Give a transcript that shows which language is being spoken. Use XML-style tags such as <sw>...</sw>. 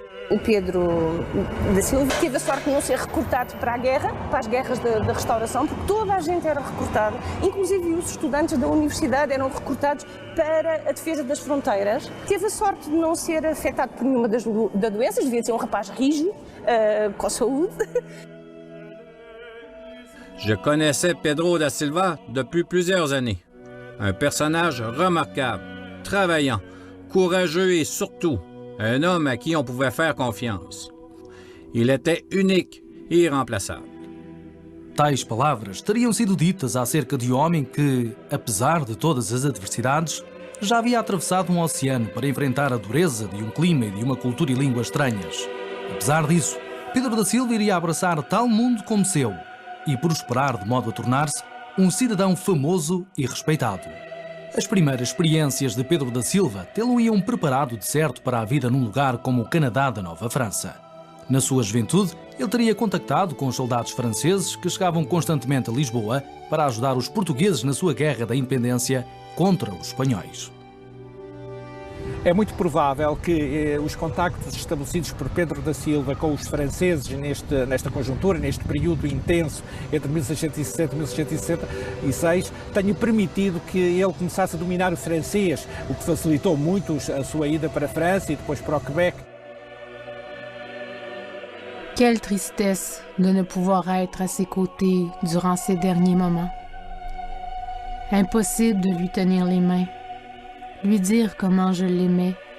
<pt>O Pedro da Silva teve a sorte de não ser recrutado para a guerra, para as guerras da restauração, porque toda a gente era recrutada, inclusive os estudantes da universidade eram recrutados para a defesa das fronteiras. Teve a sorte de não ser afetado por nenhuma das doenças, devia ser um rapaz rijo, com saúde.</pt> <fr>Je connaissais Pedro da Silva depuis plusieurs années. Un personnage remarquable, travaillant, courageux et surtout un homme à qui on pouvait faire confiance. Il était unique e irremplaçable.</fr> <pt>Tais palavras teriam sido ditas acerca de um homem que, apesar de todas as adversidades, já havia atravessado um oceano para enfrentar a dureza de um clima e de uma cultura e língua estranhas. Apesar disso, Pedro da Silva iria abraçar tal mundo como seu e prosperar de modo a tornar-se um cidadão famoso e respeitado. As primeiras experiências de Pedro da Silva tê-lo-iam preparado de certo para a vida num lugar como o Canadá da Nova França. Na sua juventude, ele teria contactado com os soldados franceses que chegavam constantemente a Lisboa para ajudar os portugueses na sua guerra da independência contra os espanhóis. É muito provável que os contactos estabelecidos por Pedro da Silva com os franceses nesta conjuntura, neste período intenso entre 1660 e 1666, tenham permitido que ele começasse a dominar o francês, o que facilitou muito a sua ida para a França e depois para o Quebec.</pt> <fr>Quelle tristesse de ne pouvoir être à ses côtés durant ces derniers moments. Impossible de lui tenir les mains. Lui dire comment je l'aimais.</fr>